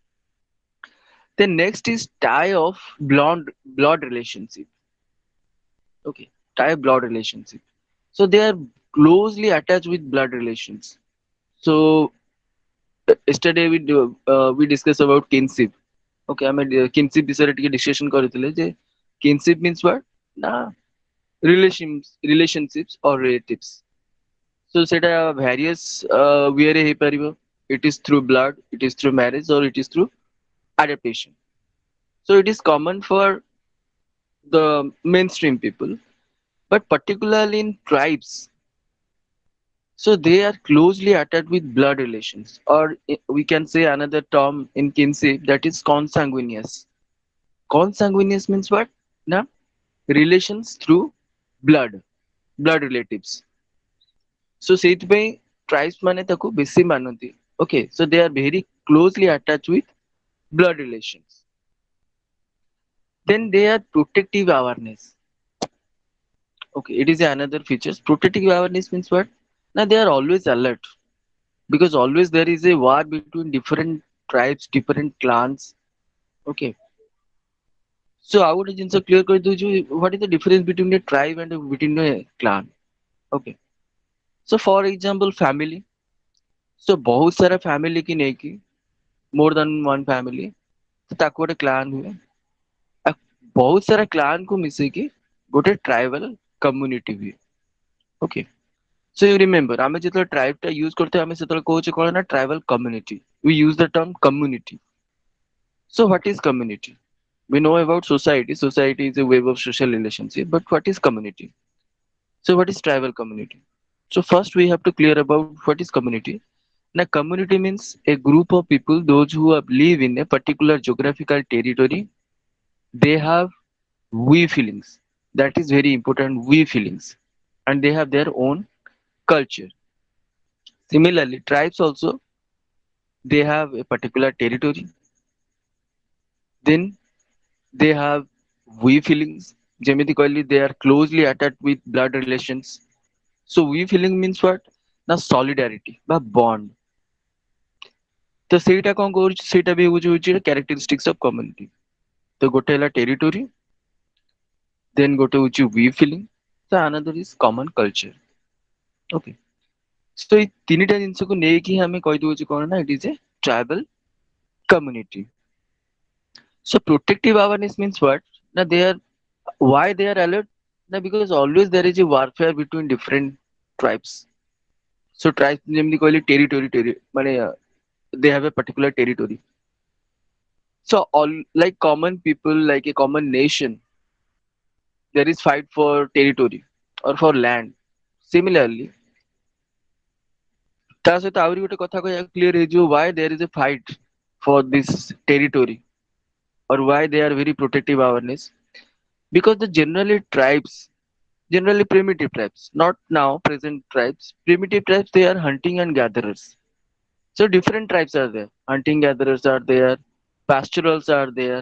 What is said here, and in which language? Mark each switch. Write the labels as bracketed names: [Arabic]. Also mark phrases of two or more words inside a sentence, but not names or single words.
[English] Then next is tie of blood relationship. Okay, tie blood relationship. So they are closely attached with blood relations. So yesterday we discussed about kinship. [Odia] Okay, ଆମେ kinship ବିଷୟରେ ଟିକେ discussion କରିଥିଲେ ଯେ [English] kinship means what? ନା relationships or relatives. [Odia] So ସେଇଟା [English] various way [Odia] ରେ ହେଇପାରିବ. [English] It is through blood, it is through marriage or it is through adaptation. So it is common for the mainstream people, but particularly in tribes, so they are closely attached with blood relations, or we can say another term in kinship that is consanguineous. Consanguineous means what? Na relations through blood, blood relatives. [Odia] So ସେଇଥିପାଇଁ tribes ମାନେ ତାକୁ ବେଶୀ ମାନନ୍ତି. [English] Okay, so they are very closely attached with blood relations. Then they are protective awareness. Okay, it is another features. Protective awareness means what? Now they are always alert because always there is a war between different tribes, different clans. Okay, so I would just clear କରିଦଉଛି what is the difference between a tribe and between a clan. Okay, so for example family. [Odia] So [Hindi] बहुत सारा family की [Odia] ନେଇକି [English] more than one family [Odia] तो ତାକୁ ଗୋଟେ clan ହୁଏ। ଆଉ ବହୁତ ସାରା clan କୁ ମିଶେଇକି ଗୋଟେ [English] tribal community [Odia] ହୁଏ। [English] Okay. So you remember, [Odia] ଆମେ ଯେତେବେଳେ tribe ଟା use କରିଥାଉ ଆମେ ସେତେବେଳେ କହୁଛେ କଣ ନା [English] tribal community. We use the term community. So what is community? We know about society. Society is a web of social relationship. But what is community? So what is tribal community? So first we have to clear about what is community. Now community means a group of people, those who live in a particular geographical territory. They have we feelings. That is very important. We feelings, and they have their own culture. Similarly, tribes also they have a particular territory. Then they have we feelings. [Odia] ଯେମିତି କହିଲି [English] they are closely attached with blood relations. So we feeling means what? [Odia] ନା solidarity ବା bond. ତ ସେଇଟା କଣ କରୁଛି ସେଇଟା ବି ହଉଛି [English] characteristics of community. [Odia] ତ ଗୋଟେ ହେଲା territory, then ଗୋଟେ ହଉଛି [English] we feeling, [Odia] ତ [English] another is common culture. [Odia] Okay. So ଏଇ ତିନିଟା ଜିନିଷକୁ ନେଇକି ଆମେ କହିଦଉଛୁ କଣ ନା [English] it is a tribal community. So protective awareness means what? Now they are why they are alert? Now because always there is a warfare between different tribes. So tribes namely call it territory. They have a particular territory. So all like common people, like a common nation, there is fight for territory or for land. Similarly, [Odia] ତା ସହିତ ଆହୁରି ଗୋଟେ କଥା କହିବା clear ହେଇଯିବ [English] why there is a fight for this territory or why they are very protective awareness. Because the generally tribes, generally primitive tribes, not now present tribes, primitive tribes they are hunting and gatherers. So different tribes are there. Hunting gatherers are there, pastorals are there.